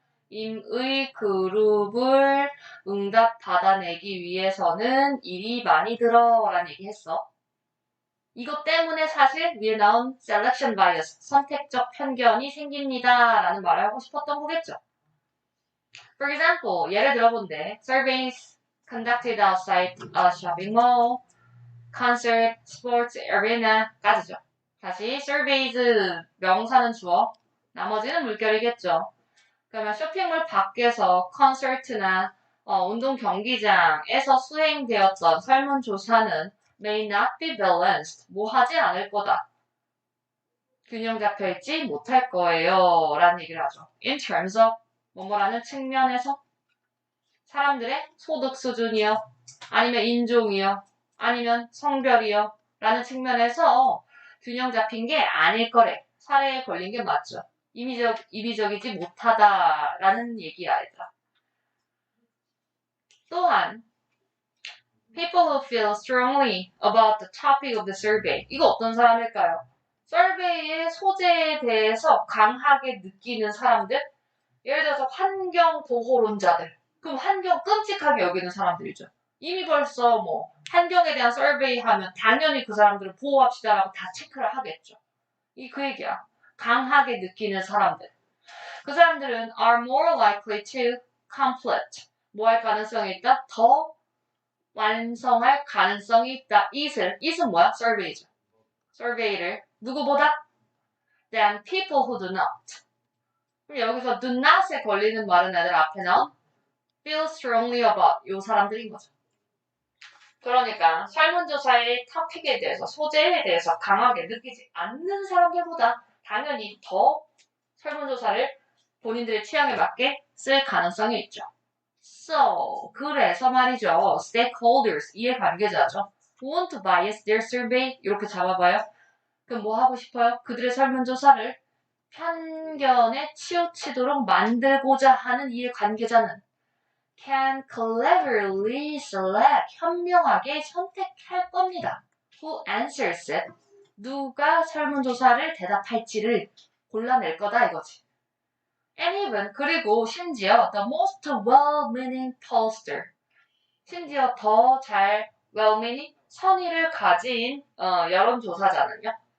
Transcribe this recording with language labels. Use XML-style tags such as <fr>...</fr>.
<ko>임의 그룹을 응답 받아내기 위해서는 일이 많이 들어 라는 얘기 했어. 이것 때문에 사실 위에 나온 selection bias, 선택적 편견이 생깁니다 라는 말을 하고 싶었던 거겠죠.</ko> <en>For example,</en> <ko>예를 들어본데</ko> <en>surveys conducted outside a shopping mall, concert, sports arena까지죠.</en> <ko>다시 surveys 명사는 주어, 나머지는 물결이겠죠. 그러면 쇼핑몰 밖에서 콘서트나 운동 경기장에서 수행되었던 설문조사는</ko> <en>may not be balanced,</en> <ko>뭐 하지 않을 거다. 균형 잡혀있지 못할 거예요. 라는 얘기를 하죠.</ko> <en>In terms of,</en> <ko>뭐뭐라는 측면에서 사람들의 소득 수준이요. 아니면 인종이요. 아니면 성별이요. 라는 측면에서 균형 잡힌 게 아닐 거래. 사례에 걸린 게 맞죠. 이비적이지 못하다라는 얘기야, 얘들아.</ko> <en>또한 people who feel strongly about the topic of the survey.</en> <ko>이거 어떤 사람일까요? 서베이의 소재에 대해서 강하게 느끼는 사람들? 예를 들어서 환경보호론자들. 그럼 환경 끔찍하게 여기는 사람들이죠. 이미 벌써 뭐 환경에 대한 서베이 하면 당연히 그 사람들을 보호합시다라고 다 체크를 하겠죠. 그 얘기야. 강하게 느끼는 사람들. 그 사람들은</ko> <en>are more likely to complete.</en> <ko>뭐 할 가능성이 있다? 더 완성할 가능성이 있다. it은 뭐야? survey죠. survey를 누구보다?</ko> <en>than people who do not.</en> <ko>그럼 여기서</ko> <en>do not</en> <ko>에 걸리는 말은 애들 앞에 나온</ko> <en>feel strongly about</en> <ko>요 사람들인 거죠. 그러니까 설문조사의 토픽에 대해서, 소재에 대해서 강하게 느끼지 않는 사람들보다 당연히 더 설문조사를 본인들의 취향에 맞게 쓸 가능성이 있죠. So, 그래서 말이죠. Stakeholders, 이해관계자죠.</ko> <en>Want to bias their survey?</en> <ko>이렇게 잡아봐요. 그럼 뭐 하고 싶어요? 그들의 설문조사를 편견에 치우치도록 만들고자 하는 이해관계자는</ko> <en>can cleverly select,</en> <ko>현명하게 선택할 겁니다.</ko> <en>Who answers it?</en> <ko>누가 설문조사를 대답할지를 골라낼 거다 이거지.</ko> <en>And even,</en> <ko>그리고 심지어</ko> <en>the most well-meaning pollster.</en> <ko>심지어 더 잘 well-meaning, 선의를 가진 여론조사자는요.</ko>